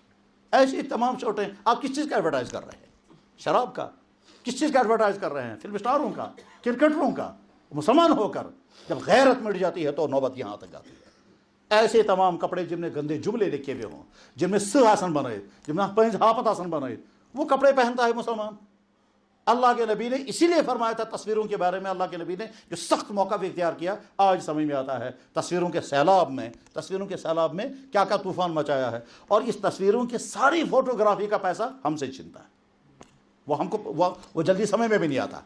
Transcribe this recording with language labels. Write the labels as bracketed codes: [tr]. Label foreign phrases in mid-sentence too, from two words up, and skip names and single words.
[ur] ایسی تمام شرٹیں. آپ کس چیز کا ایڈورٹائز کر رہے ہیں؟ شراب کا. کس چیز کا ایڈورٹائز کر رہے ہیں؟ فلم اسٹاروں کا, کرکٹروں کا. مسلمان ہو کر جب غیرت مٹ جاتی ہے تو نوبت یہاں تک آتی ہے. ایسے تمام کپڑے جن میں گندے جملے لکھے ہوئے ہوں, جن میں سہ آسن بنائے, جن میں پنج ہاپت آسن بنائے, وہ کپڑے پہنتا ہے مسلمان. اللہ کے نبی نے اسی لیے فرمایا تھا تصویروں کے بارے میں, اللہ کے نبی نے جو سخت موقف اختیار کیا, آج سمجھ میں آتا ہے تصویروں کے سیلاب میں کیا کیا طوفان مچایا ہے. اور اس تصویروں کی ساری فوٹوگرافی کا پیسہ ہم سے چھینتا ہے, وہ ہم کو وہ جلدی سمجھ میں بھی نہیں آتا.